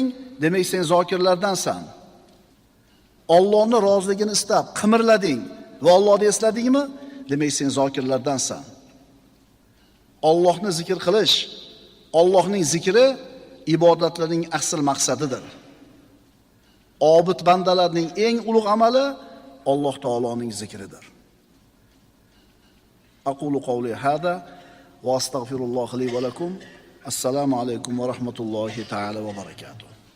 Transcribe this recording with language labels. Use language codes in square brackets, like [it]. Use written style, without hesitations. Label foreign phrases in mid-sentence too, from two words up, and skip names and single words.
[uz] Demak sen zokirlardansan. Allohning roziligini istab qimirlading va Allohni esladingmi? Demak sen zokirlardansan. Allohni zikr qilish, Allohning zikri ibodatlarning asl maqsadidir. Obid bandalarning eng ulug' amali Alloh taoloning zikridir. [ar] أقول قولي هذا وأستغفر الله لي ولكم. السلام عليكم ورحمة الله تعالى وبركاته.